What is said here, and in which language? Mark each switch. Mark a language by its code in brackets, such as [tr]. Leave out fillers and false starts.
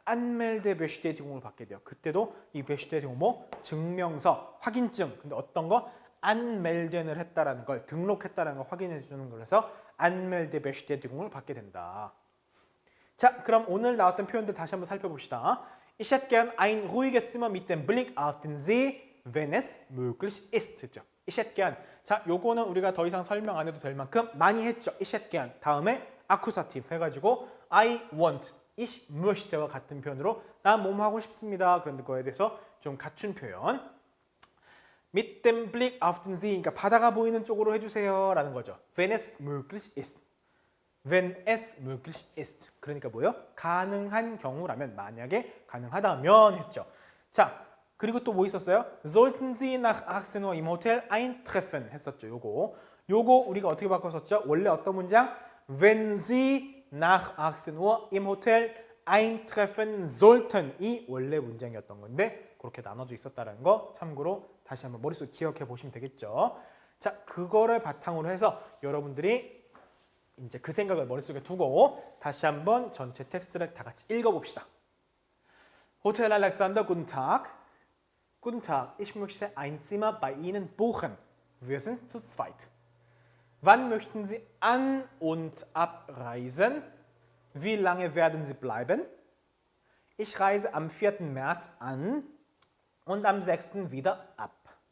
[ko] 안멜데 베슈테이팅을 받게 돼요. 그때도 이 베슈테이팅 뭐 증명서, 확인증. 근데 어떤 거? 안멜덴을 했다라는 걸 등록했다라는 걸 확인해 주는 거라서 안멜데 베슈테이팅을 받게 된다. 자, 그럼 오늘 나왔던 표현들 다시 한번 살펴봅시다. [de] Ich hätte gern ein ruhiges Zimmer mit dem Blick auf den See, wenn es möglich ist. Ich hätte gern. [ko] 자, 요거는 우리가 더 이상 설명 안 해도 될 만큼 많이 했죠. [de] Ich hätte gern. [ko] 다음에 Accusative 해가지고 [en] I want, [de] ich möchte [ko] 와 같은 표현으로 난 뭐뭐 하고 싶습니다. 그런 거에 대해서 좀 갖춘 표현. [de] Mit dem Blick auf den See, [ko] 그러니까 바다가 보이는 쪽으로 해주세요 라는 거죠. [de] Wenn es möglich ist. Wenn es möglich ist. [ko] 그러니까 뭐요? 가능한 경우라면, 만약에 가능하다면 했죠. 자, 그리고 또 뭐 있었어요? [de] Sollten Sie nach 18 Uhr im Hotel eintreffen [ko] 했었죠. 요거 우리가 어떻게 바꿨었죠? 원래 어떤 문장? [de] Wenn Sie nach 18 Uhr im Hotel eintreffen sollten [ko] 이 원래 문장이었던 건데 그렇게 나눠져 있었다는 거 참고로 다시 한번 머릿속에 기억해 보시면 되겠죠. 자, 그거를 바탕으로 해서 여러분들이 이제 그 생각을 머릿속에 두고 다시 한번 전체 텍스트를 다 같이 읽어봅시다. [de] Hotel Alexander, guten Tag. Guten Tag, ich möchte ein Zimmer bei Ihnen buchen. Wir sind zu zweit. Wann möchten Sie an- und abreisen? Wie lange werden Sie bleiben? Ich reise am 4. März an und am 6. wieder ab.